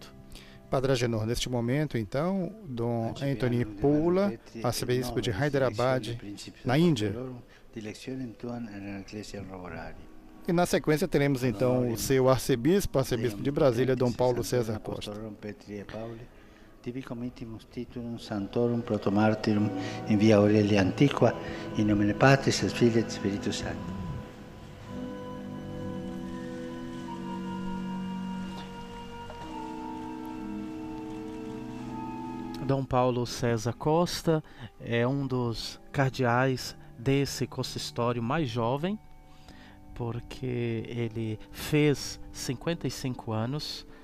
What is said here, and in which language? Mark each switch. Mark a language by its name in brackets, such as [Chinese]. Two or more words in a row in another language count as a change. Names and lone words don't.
[Portuguese] Padre Agenor, neste momento, então, Dom Anthony Pula, arcebispo de Hyderabad, na Índia. E na sequência teremos então o seu arcebispo de Brasília, Dom Paulo César Costa. [Latin] Tibi comitimus titulum Sanctorum Protomartyrum in via Aurelia Antiqua, in nomine Patris et Filii et Spiritus Sancti. [Portuguese] Dom Paulo César Costa é um dos cardeais desse consistório mais jovem, porque ele fez 55 anos,